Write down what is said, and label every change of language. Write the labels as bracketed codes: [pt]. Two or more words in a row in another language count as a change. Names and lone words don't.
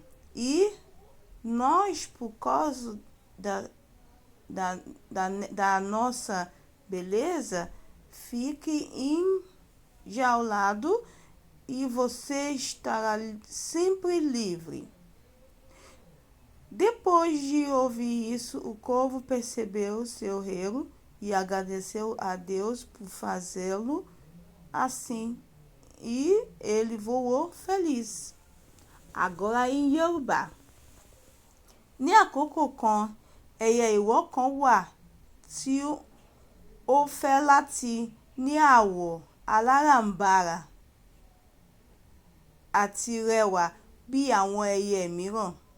[pt] E nós, por causa da nossa beleza, fique enjaulado e você estará sempre livre. Depois de ouvir isso, o corvo percebeu seu erro e agradeceu a Deus por fazê-lo assim, e ele voou feliz. Agora em Yorùbá. [yo] Ní àkókò kan, ẹyẹ ìwọ kan wà tí ó fẹ́ láti ní àwọ̀ aláràǹbarà àti rẹwà bí àwọn ẹyẹ mìíràn.